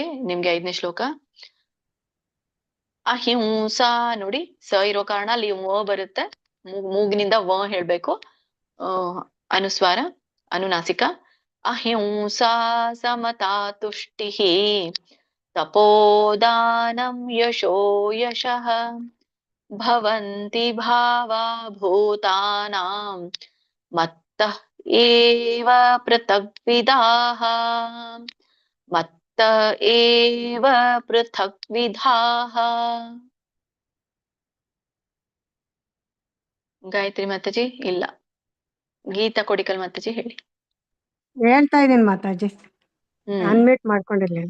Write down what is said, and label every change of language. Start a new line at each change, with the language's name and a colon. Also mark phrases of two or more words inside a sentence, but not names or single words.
Kannada: ನಿಮ್ಗೆ 5ನೇ ಶ್ಲೋಕ. ಅಹಿಂಸಾ ನೋಡಿ, ಸ ಇರೋ ಕಾರಣ ಅಲ್ಲಿ ವ ಬರುತ್ತೆ. ಮೂಗಿನಿಂದ ವ ಹೇಳ್ಬೇಕು. ಅನುಸ್ವಾರ, ಅನುನಾಸಿಕ.
Sanskrit: ಅಹಿಂಸಾ ಸಮತಾ ತುಷ್ಟಿ ತಪೋದಾನಂ ಯಶೋ ಯಶಃ ಭವಂತಿ ಭಾವಾ ಭೂತಾನಾಂ ಮತ್ತಃ ಏವ ಪೃಥಗ್ವಿಧಾಃ. ಮತ್ತ ಏವ ಪೃಥಗ್ವಿಧಾಃ.
Kannada: ಗಾಯತ್ರಿ ಮಾತಾಜಿ ಇಲ್ಲ. ಗೀತಾ ಕೊಡಿಕಲ್ ಮಾತಾಜಿ ಹೇಳಿ. ಹೇಳ್ತಾ ಇದೀನಿ ಮಾತಾಜಿ, ಅನ್ಮ್ಯೂಟ್ ಮಾಡ್ಕೊಂಡಿರ್ಲಿಲ್ಲ.